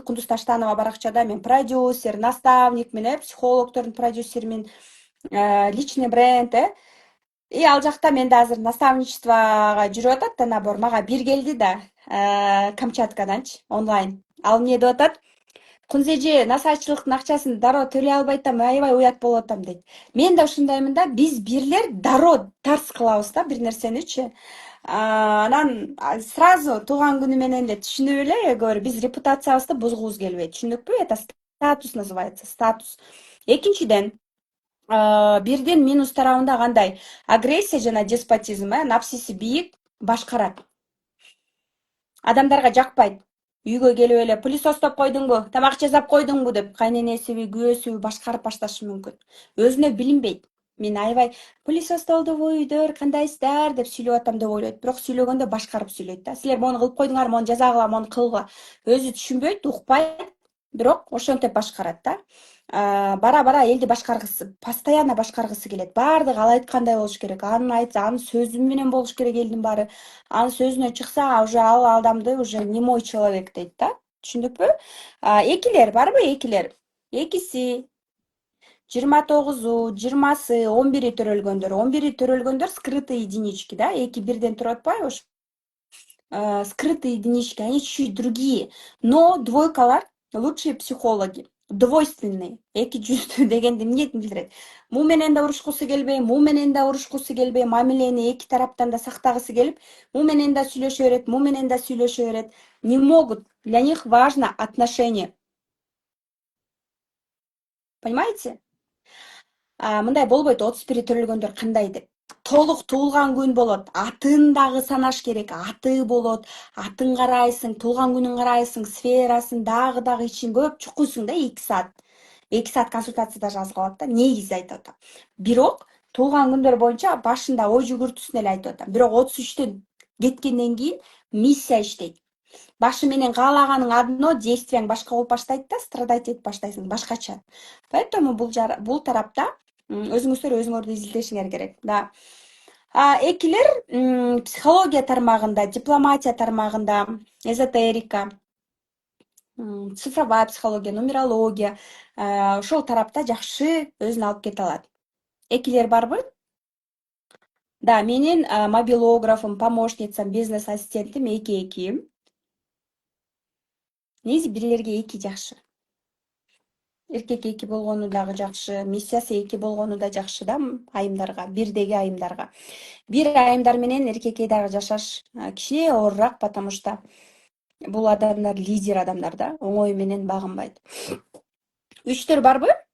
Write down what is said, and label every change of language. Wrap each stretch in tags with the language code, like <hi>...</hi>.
<ky>Кундуз Таштанова баракчада мен продюсер, наставникмин, психологдордун продюсермин, личный бренд, И ал жакта мен да азыр наставничествого жүрүп атат да набор. Мага бир келди да, Камчаткаданчы, онлайн. Ал эмне деп атат? Кунзежи насаатчылыктын акчасын дароо төлөй албай атам, аябай уят болуп атам дейт. Мен да ушундаймын да, биз бирлер дароо тарс кылабыз да бир нерсеничи. Анан сразу тууган күнү менен эле түшүнүп эле көрү, биз репутациябызды бузгубуз келбейт. Түшүндүкпү?</ky> <ru>Это статус называется, статус.</ru> <ky>Экинчиден, бирдин минус тарабында кандай? Агрессия жана деспотизм, напсиси бийик, башкарат. Адамдарга жакпайт. Үйгө келип эле пылесостоп койдуңбу, тамак жасап койдуңбу деп кайненесиби, күйөөсүбү башкарып башташы мүмкүн. Өзүнө билинбейт. Мен аябай пылесостолдубу үйдөр, кандайсыздар деп сүйлөп атам деп ойлойт. Бирок сүйлөгөндө башкарып сүйлөйт да. Силер мону кылып койдуңар, мону жаза кыла, мону кылгыла. Өзү түшүнбөйт, укпайт, бирок ошентип башкарат да. Бара элди башкаргысы, постоянно башкаргысы келет. Баардыгы ал айткандай болуш керек. Анын сөзү менен болуш керек элдин баары. Анын сөзүнө чыкса, уже ал адамды уже</ky> <ru>немой человек</ru> <ky>дейт да. Түшүндүкпү? Экилер барбы, экилер? Экиси 29, 20, 11 төрөлгөндөр. 11 төрөлгөндөр</ky> <ru>скрытые единички,</ru> <ky>да, эки бирден туруп атпайбы?</ky> <ru>Ошо скрытые единички, они чуть-чуть другие. Но двойкалар лучшие психологи. Двойственные.</ru> <ky>Эки жүздүү дегенди эмне билдирет? Му менен да урушкусу келбей, му менен да урушкусу келбей, мамилени эки тараптан да сактагысы келип, му менен да сүйлөшө берет, му менен да сүйлөшө берет.</ky> <ru>Не могут. Для них важно отношение. Понимаете?</ru> <ky>Мындай болбойт. 31 төрөлгөндөр кандай деп. Толук туулган күн болот. Атын дагы санаш керек. Аты болот. Атын карайсың, туулган күнүн карайсың, сферасын дагы ичин көп чукуйсуң да 2 саат. 2 саат консультацияда жазып алат да. Негизи айтып атам. Бирок туулган күндөр боюнча башында ой жүгүртүүсүн эле айтып атам. Бирок 33төн кеткенден кийин миссия иштейт. Башы менен каалаганың одно, действияң башка болуп баштайт да, страдать этип баштайсың башкача. Поэтому бул тарапта өзүңүздөр өзүңөрдү изилдешиңер керек. Да. Экилер психология тармагында, дипломатия тармагында, эзотерика, цифровая психология, нумерология ошол тарапта жакшы өзүн алып кете алат. Экилер барбы? Да, менин мобилографым, помощницам, бизнес ассистентим эки. Негизи бирлерге эки жакшы. Эркек эки болгону дагы жакшы, миссиясы эки болгону да жакшы да айымдарга, бирдеги айымдарга. Бир айымдар менен эркекке дагы жашаш кичине оорураак,</ky> <ru>потому что</ru> <ky>бул адамдар лидер адамдар да, оңой менен багынбайт. Үчтөр барбы?</ky>